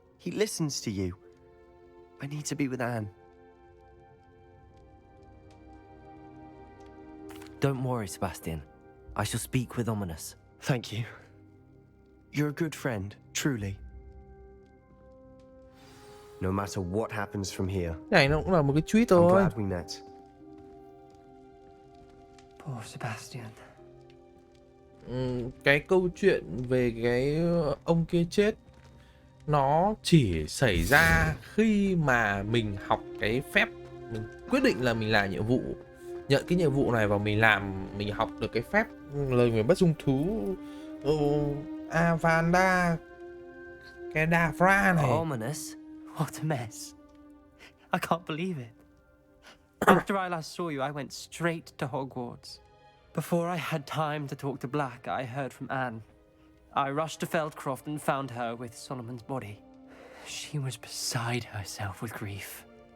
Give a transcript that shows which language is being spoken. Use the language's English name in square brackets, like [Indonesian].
[English] He listens to you. I need to be with Anne. Don't worry, Sebastian. I shall speak with Ominous. Thank you. You're a good friend, truly. No matter what happens from here, [Vietnamese] Này nó cũng là một cái tweet [English] I'm [Vietnamese] thôi. [English] glad we met. Poor Sebastian. [Vietnamese] Cái câu chuyện về cái ông kia chết nó chỉ xảy ra khi mà mình học cái phép, mình quyết định là mình làm nhiệm vụ, nhận cái nhiệm vụ này và mình làm, mình học được cái phép lời nguyền bất dung thú Avanda Kedavra này. [English] Ominous? What a mess. I can't believe it. After I last saw you, I went straight to Hogwarts. Before I had time to talk to Black, I heard from Anne. I rushed to Feldcroft and found her with Solomon's body. She was beside herself with grief.